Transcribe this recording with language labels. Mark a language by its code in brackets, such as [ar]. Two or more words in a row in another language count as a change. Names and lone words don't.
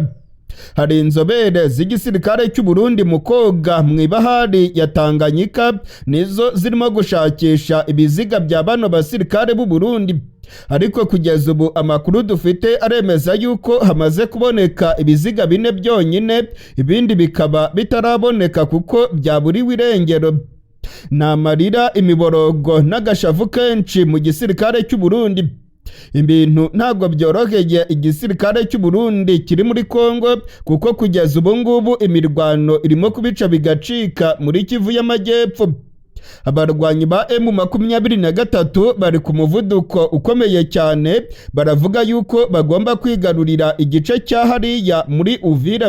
[rw] Hari inzobere z'igisirikare cy'u Burundi mu koga mu ibahari ya Tanganyika nizo zirimo gushakisha ibiziga bya bano basirikare b'u Burundi, ariko kugeza ubu amakuru dufite aremeza yuko hamaze kuboneka ibiziga 4 byonyine, ibindi bikaba bitaraboneka kuko byaburiwe irengero. Namarira, imiborogo n'agashavu kenshi mu gisirikare cy'u Burundi. Ibintu ntabwo byoroheye igisirikare cy'u Burundi kiri muri Kongo, kuko kugeza ubu ngubu imirwano irimo kubica bigacika muri Kivu y'Amajyepfo. Abarwanyi ba M23 bari ku muvuduko ukomeye cyane, baravuga yuko bagomba kwigarurira igice cya hariya muri Uvira.